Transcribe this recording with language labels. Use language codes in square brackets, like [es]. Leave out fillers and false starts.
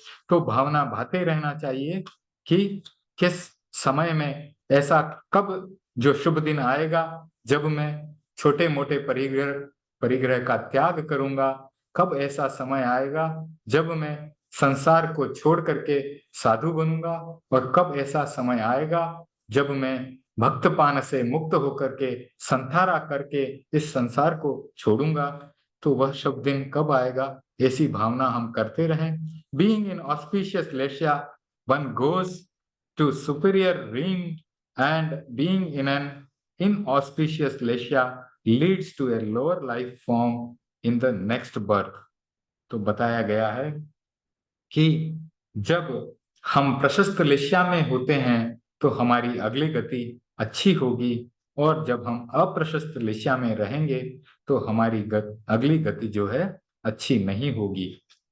[hi] तो भावना भाते रहना चाहिए कि किस समय में ऐसा, कब जो शुभ दिन आएगा जब मैं छोटे मोटे परिग्रह परिग्रह का त्याग करूंगा, कब ऐसा समय आएगा जब मैं संसार को छोड़ करके साधु बनूंगा, और कब ऐसा समय आएगा जब मैं भक्तपान से मुक्त होकर के संथारा करके इस संसार को छोड़ूंगा। तो वह शुभ दिन कब आएगा, ऐसी भावना हम करते रहें। [en] Being in auspicious leisure one goes to superior realm, and being in an inauspicious leisure leads to a lower life form in the next birth। [hi] तो बताया गया है कि जब हम प्रशस्त लेशिया में होते हैं तो हमारी अगली गति अच्छी होगी, और जब हम अप्रशस्त लेशिया में रहेंगे तो हमारी अगली गति जो है अच्छी नहीं होगी।